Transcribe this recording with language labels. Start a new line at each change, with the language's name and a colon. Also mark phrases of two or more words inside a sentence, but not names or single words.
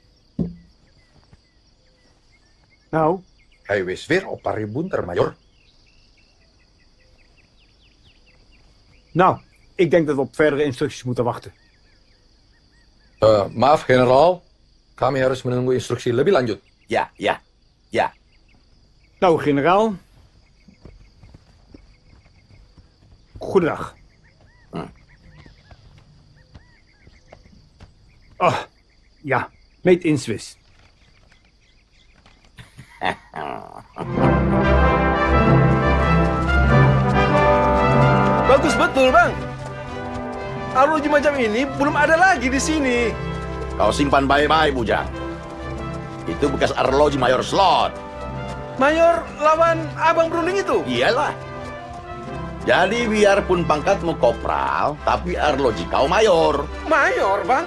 Dutch: Nou? Hij wees weer op Parit Buntar, majoor. Nou, ik denk dat we op verdere instructies moeten wachten.
Indonesian: Maaf, generaal. Kami harus menunggu instruksi lebih lanjut. Ya.
Dutch: Nou, generaal. Goedendag. Oh, ja,
English: meet in Swiss.
Indonesian: Bagus betul, Bang. Arloji macam ini belum ada lagi di sini. Kau simpan baik-baik, Bujang. Itu bekas arloji Mayor Slot. Mayor lawan Abang Berunding itu? Iyalah. Jadi biarpun pangkatmu kopral, tapi arloji kau mayor. Mayor, Bang?